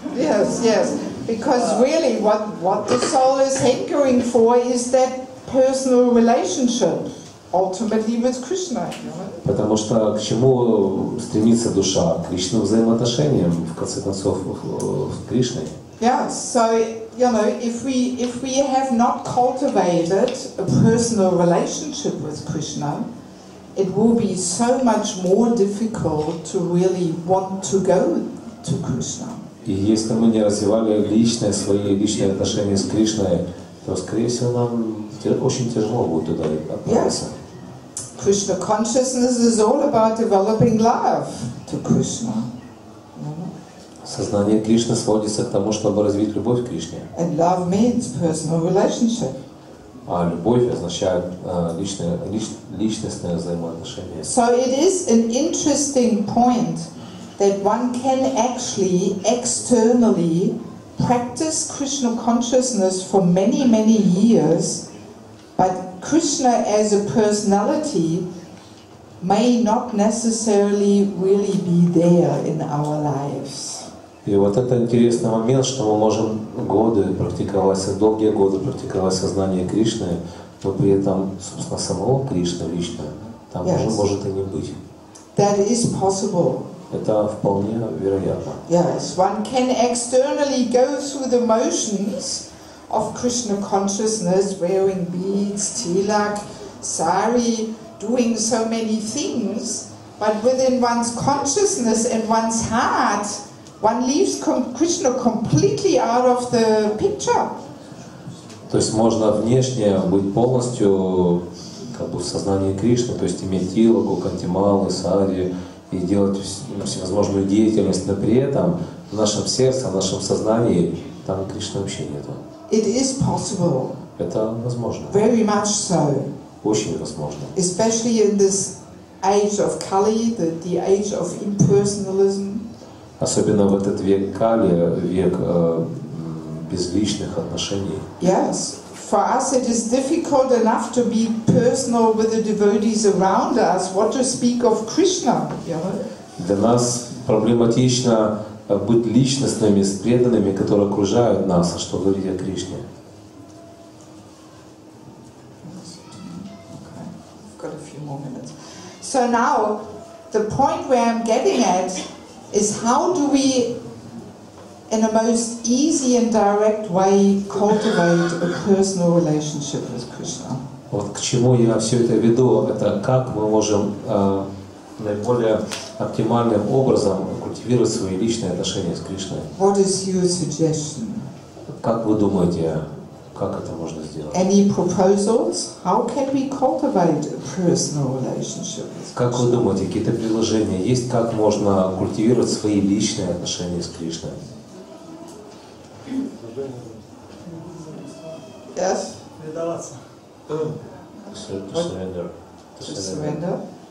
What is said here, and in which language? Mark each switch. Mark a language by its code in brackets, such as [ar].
[en] Yes, yes, because really what the soul is hankering for is that personal relationship, ultimately with Krishna. [ru] Потому что к чему стремится душа? К личным взаимоотношениям, в конце концов, с Кришной. [en] Yeah, so, you know, if we have not cultivated a personal relationship with Krishna, it will be so much more difficult to really want to go to Krishna. [ru] И если мы не развивали свои личные отношения с Кришной, то, скорее всего, нам очень тяжело будет туда отправиться. [en] Krishna consciousness is all about developing love to Krishna. [ru] Сознание Кришны сводится к тому, чтобы развить любовь к Кришне. [en] And love means personal relationship. [ru] А любовь означает личностное взаимоотношение. [en] So it is an interesting point that one can actually externally practice Krishna consciousness for many, many years, but Krishna as a personality may not necessarily really be there in our lives. [ru] И вот это интересный момент, что мы можем долгие годы практиковать сознание Кришны, но при этом, собственно, самого Кришны лично там уже может и не быть. [en] That is possible. [ru] Это вполне вероятно. [en] Yes, one can externally go through the motions of Krishna consciousness, wearing beads, tilak, sari, doing so many things, but within one's consciousness and one's heart, one leaves Krishna completely out of the picture. [ru] То есть можно внешне быть полностью в сознании Кришны, то есть иметь тилаку, кантималы, сари и делать всевозможную деятельность, но при этом в нашем сердце, в нашем сознании там Кришны вообще нету. [en] It is possible. [ru] Это возможно. [en] Very much so. [ru] Очень возможно. [en] Especially in this age of Kali, the age of impersonalism. [ru] Особенно в этот век Кали, век безличных отношений. [en] Yes, for us it is difficult enough to be personal with the devotees around us. What to speak of Krishna? You know? [ru] Для нас проблематично быть личностными с преданными, которые окружают нас, а что говорить о Кришне. [en] Okay, I've got a few more minutes. So now, the point where I'm getting at is how do we, in a most easy and direct way, cultivate a personal relationship with Krishna? [ru] Вот к чему я все это веду, это как мы можем наиболее оптимальным образом культивировать свои личные отношения с Кришной. [en] What is your suggestion? [ru] Как вы думаете, как это можно сделать? [en] Any proposals? How can we cultivate a personal relationship with Krishna? [ru] Как вы думаете, какие-то предложения есть, как можно культивировать свои личные отношения с Кришной? [en] Yes? [ru] Предаваться. [en] To surrender.